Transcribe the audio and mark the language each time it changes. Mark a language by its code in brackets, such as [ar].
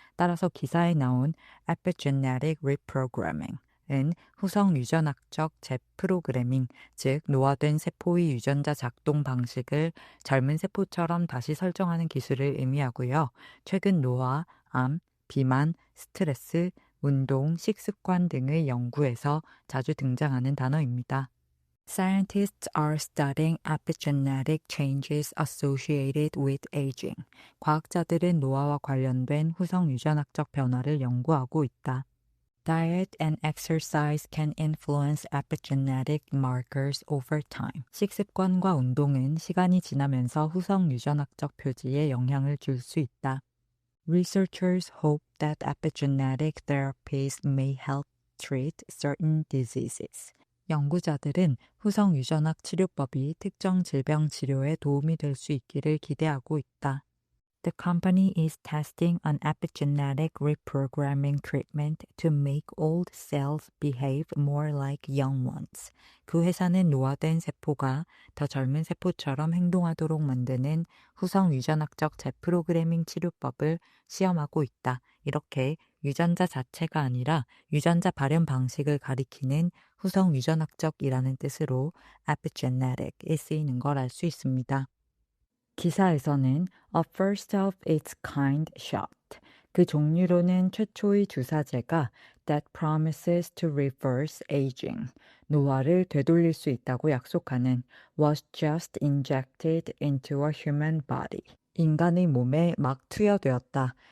[ko] 따라서 기사에 나온 epigenetic reprogramming 은 후성 유전학적 재프로그래밍, 즉 노화된 세포의 유전자 작동 방식을 젊은 세포처럼 다시 설정하는 기술을 의미하고요. 최근 노화, 암, 비만, 스트레스, 운동, 식습관 등의 연구에서 자주 등장하는 단어입니다. [en] Scientists are studying epigenetic changes associated with aging. [ko] 과학자들은 노화와 관련된 후성 유전학적 변화를 연구하고 있다. [en] Diet and exercise can influence epigenetic markers over time. [ko] 식습관과 운동은 시간이 지나면서 후성 유전학적 표지에 영향을 줄 수 있다. [en] Researchers hope that epigenetic therapies may help treat certain diseases. [ko] 연구자들은 후성 유전학 치료법이 특정 질병 치료에 도움이 될 수 있기를 기대하고 있다. [en] The company is testing an epigenetic reprogramming treatment to make old cells behave more like young ones. [ko] 그 회사는 노화된 세포가 더 젊은 세포처럼 행동하도록 만드는 후성 유전학적 재프로그래밍 치료법을 시험하고 있다. 이렇게 유전자 자체가 아니라 유전자 발현 방식을 가리키는 후성 유전학적이라는 뜻으로 epigenetic이 쓰이는 걸 알 수 있습니다. 기사에서는 [en] a first of its kind shot, [ko] 그 종류로는 최초의 주사제가 [en] that promises to reverse aging, [ko] 노화를 되돌릴 수 있다고 약속하는 [en] was just injected into a human body, [ko] 인간의 몸에 막 투여되었다.